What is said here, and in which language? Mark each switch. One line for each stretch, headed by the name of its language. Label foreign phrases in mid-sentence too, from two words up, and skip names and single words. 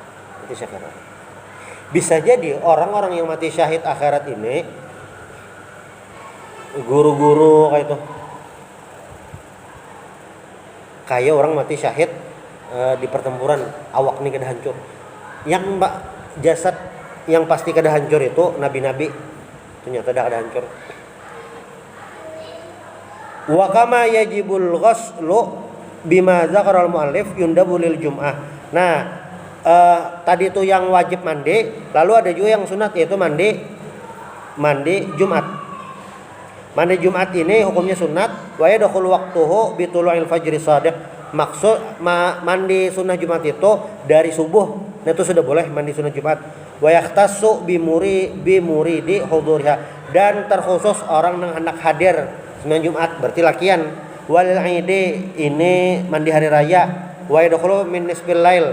Banjar: Bisa jadi orang-orang yang mati syahid akhirat ini guru-guru kayak itu. Kayak orang mati syahid di pertempuran awak nih kada hancur. Yang jasad yang pasti kada hancur itu nabi-nabi. Ternyata kada hancur.
Arabic: وكما يجب الغسل بما ذكر المؤلف يندب للجمعة.
Banjar: Nah, tadi itu yang wajib mandi, lalu ada juga yang sunat yaitu mandi Jumat. Mandi Jumat ini hukumnya sunat,
Arabic: ويدخل وقته بطلوع الفجر الصادق.
Banjar: Maksud mandi sunnah Jumat itu dari subuh. Nah, itu sudah boleh mandi sunnah Jumat.
Arabic: ويختص بمريد حضورها,
Banjar: dan terkhusus orang yang hendak hadir sunnah Jumat berarti lakian.
Arabic: والعيد
Banjar: ini mandi hari raya,
Arabic: ويدخل من نصف الليل.